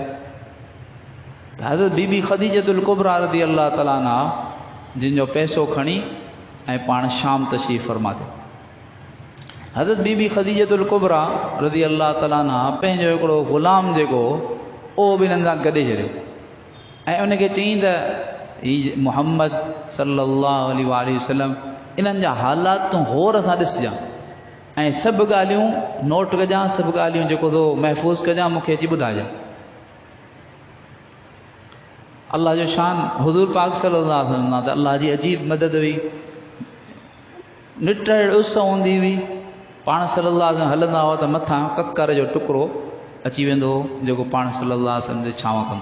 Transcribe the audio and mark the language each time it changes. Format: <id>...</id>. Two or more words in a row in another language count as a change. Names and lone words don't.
<sd>त हज़रत बीबी ख़दीजतुल कुबरा</sd> <ar>رضي الله تعالى عنها</ar> <sd>जिन जो पैसो खणी ऐं पाण शाम तशरीफ़ फरमा थियो। हज़रत बीबी ख़दीजतुल कुबरा</sd> <ar>رضي الله تعالى عنها</ar> <sd>पंहिंजो हिकिड़ो ग़ुलाम जेको उहो बि हिननि सां गॾे छॾियो ऐं उनखे चयईं त हीउ मुहम्मद</sd> <ar>صلى الله عليه وسلم</ar> <sd>इन्हनि जा हालात तूं गौर सां ॾिसजांइ ऐं सभु ॻाल्हियूं नोट कजांइ, सभु ॻाल्हियूं जेको तो महफ़ूज़ कजांइ, मूंखे अची ॿुधाइजांइ। अल्लाह जो शान हुज़ूर पाक</sd> <ar>صلى الله عليه وسلم</ar> <sd>त अल्लाह जी अजीब मदद हुई। निट उस हूंदी हुई, पाण</sd> <ar>صلى الله عليه وسلم</ar> <sd>हलंदा हुआ त मथां ककर जो टुकड़ो अची वेंदो हो जेको पाण</sd> <ar>صلى الله عليه وسلم</ar> <sd>जे छांव कंदो।</sd>